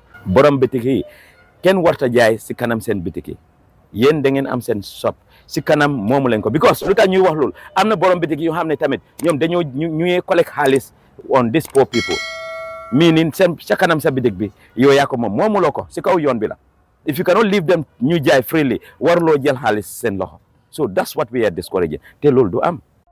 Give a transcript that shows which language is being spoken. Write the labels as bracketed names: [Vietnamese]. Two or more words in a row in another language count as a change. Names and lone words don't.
[Wolof] borom bitik yi kenn warta jaay si kanam seen bitik yi yéen da ngeen am seen shop si kanam moomu leen ko because lu tax ñuy wax loolu am na borom bitik yoo xam ne tamit ñoom dañoo ñuy collect xaalis [English] on these poor people meaning [Wolof] seen sa kanam sa bitik bi yow yaa ko moom moomuloo ko si kaw yoon bi la [English] if you cannot leave them [Wolof] ñu jaay freely warloo jël xaalis seen loxo [English] so that's what we are discouraging [Wolof] te loolu du am